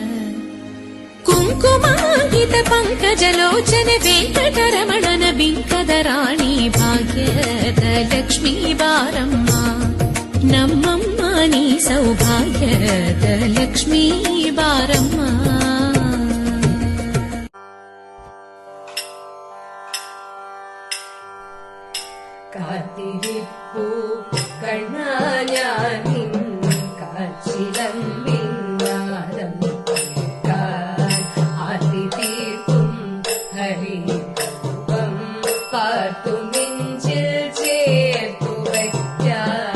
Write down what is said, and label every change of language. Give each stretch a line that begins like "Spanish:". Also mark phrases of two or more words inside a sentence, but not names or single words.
Kannada: ಕುಂಕುಮಾಂಕಿತ ಪಂಕಜಲೋಚನೆ ವೆಂಕಟರಮಣನ ಬಿಂಕದ ರಾಣಿ ಭಾಗ್ಯದ ಲಕ್ಷ್ಮೀ ಬಾರಮ್ಮ, ನಮ್ಮಮ್ಮ ನೀ ಸೌಭಾಗ್ಯದ ಲಕ್ಷ್ಮೀ ಬಾರಮ್ಮ.
Malayalam: കാത്തിരിപ്പൂ കണ്ണായാനിൻ കാച്ചിലമ്പിന്നാദം ആർത്തി തീർക്കും ഹരിപൂപം പാർത്തു നെഞ്ചിൽ ചേർത്തു വയ്ക്കാൻ.